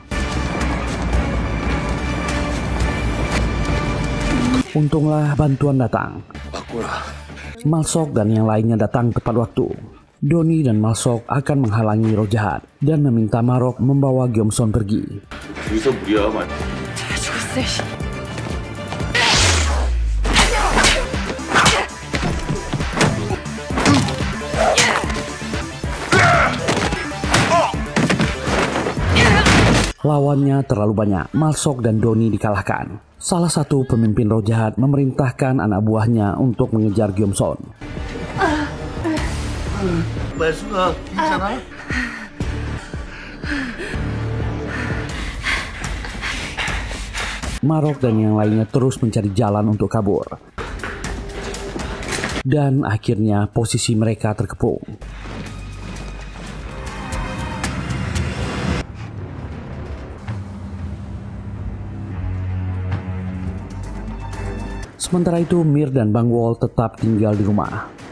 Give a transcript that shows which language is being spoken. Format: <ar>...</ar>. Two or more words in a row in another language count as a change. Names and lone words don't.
<id>Untunglah bantuan datang. Malsok dan yang lainnya datang tepat waktu. Doni dan Malsok akan menghalangi roh jahat dan meminta Marok membawa Gyeomson pergi.</id> <ko>여기서 무리야, 말.</ko> <id>Lawannya terlalu banyak. Malsok dan Doni dikalahkan. Salah satu pemimpin roh jahat memerintahkan anak buahnya untuk mengejar Gyeomson.</id> <ko>말순아, 괜찮아?</ko> <id>Marok dan yang lainnya terus mencari jalan untuk kabur. Dan akhirnya posisi mereka terkepung. Sementara itu Mir dan Bang Wol tetap tinggal di rumah.</id>